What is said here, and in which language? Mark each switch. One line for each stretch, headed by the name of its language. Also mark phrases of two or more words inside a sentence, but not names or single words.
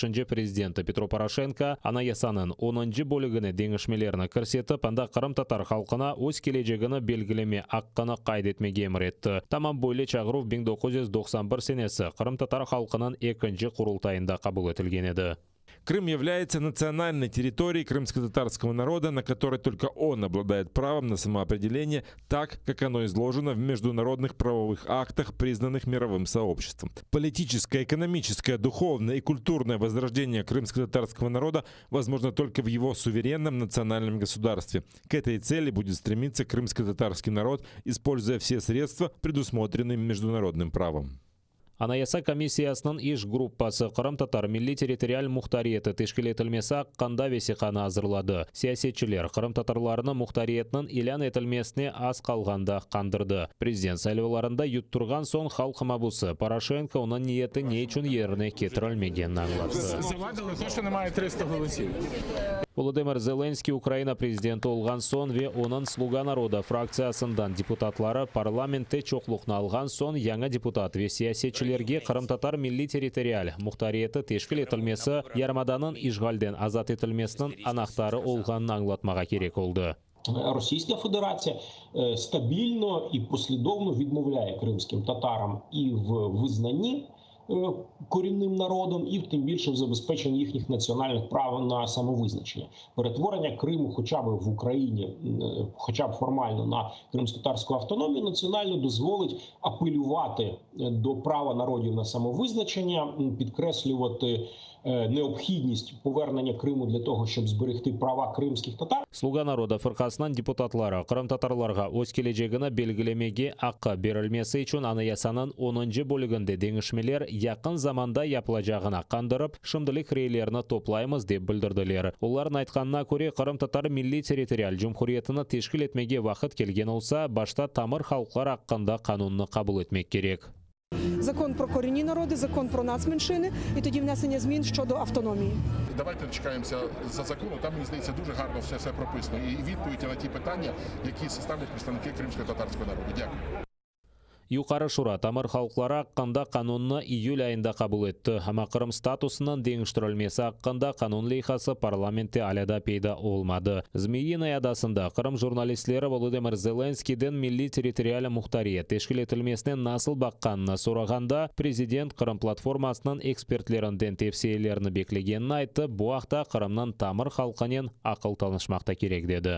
Crimean Tatar: prezidenti Petro Poroshenko anayasanın 10. bölігini dengişmelerini kirsetip, anda Qırım tatar halkına öz kelejegini belgileme hakkını kaydetmege emretdi. Tamam böyle çağıruf 1991 senesi Qırım tatar halkının 2. kurultayında kabul etilgen edi.
Russian: Крым является национальной территорией крымско-татарского народа, на которой только он обладает правом на самоопределение, так, как оно изложено в международных правовых актах, признанных мировым сообществом. Политическое, экономическое, духовное и культурное возрождение крымско-татарского народа возможно только в его суверенном национальном государстве. К этой цели будет стремиться крымско-татарский народ, используя все средства, предусмотренные международным правом.
Crimean Tatar: Anayasa Komissiyasının iş gruppası Qırım Tatar Milli Territorial Muxtariyeti teşkil etilmesi hakkında vesikaını hazırladı. Siyasetçiler Qırım Tatarlarının muxtariyetinin ilan etilmesine az kalganda kandırdı. Prezident sayılvalarında yutturgan son halk mabusu Poroshenko onun niyeti ne için yerine getirilmegenini anlattı.
Ukrainian: Завадили те, що немає 300 голосів.
Crimean Tatar: Volodymyr Zelenskiy Ukrayna prezidenti olgan son ve onun Sluga Naroda fraksiyasından deputatları parlamente çoxluqni algan son yangi deputat ve siyasetçilerge Qırım Tatar Milli Territorial Muxtariyeti teşkil etilmesi yarımadanın işgalden azat etilmesinin anahtarı olganını anlatmaga gerek oldu.
Ukrainian: Російська Федерація стабільно і послідовно відмовляє кримським татарам і в визнанні корінним народом, і тим більше в забезпеченні їхніх національних прав на самовизначення. Перетворення Криму хоча б в Україні, хоча б формально на кримсько-татарську автономію національно дозволить апелювати до права народів на самовизначення, підкреслювати необхідність повернення Криму для того, щоб зберегти права кримських татар.
Crimean Tatar: Sluga Naroda fırqasının deputatları Qırım tatarlarga öz kelejegini belgilemege hakkı berilmesi için anayasanın 10. bölігінде dengişmeler yakın zamanda yapılacağına kandırıp, şimdilik reylerini toplayımız deb bildirdiler. Onların aytkanına göre Qırım Tatar Milli Territorial Cumhuriyetini teşkil etmege vaqt kelgen olsa, başta tamır halklar hakkında kanununu kabul etmek gerek.
Ukrainian: Закон про корінні народи, закон про нацменшини і тоді внесення змін щодо автономії. Давайте дочекаємося за закону. Там, мені здається, дуже гарно все прописано. І відповіді на ті питання, які ставлять представники кримсько-татарського народу. Дякую.
Crimean Tatar: Юқары Шура тамыр халықлары аққанда қанунны июль айында қабыл етті. Ама Қырым статусынан деңіштірілмесі аққанда қанун лейхасы парламентте аляда пейда олмады. Змеиный адасында Қырым журналистлері Володимир Зеленскийден милли территориалы мұхтария тешкіл етілмесінен насыл баққанына сұрағанда президент Қырым платформасынан экспертлерінден тепсейлеріні беклегенін айтты, бұақта Қырымнан тамыр халқанен ақыл танышмақта керек деді.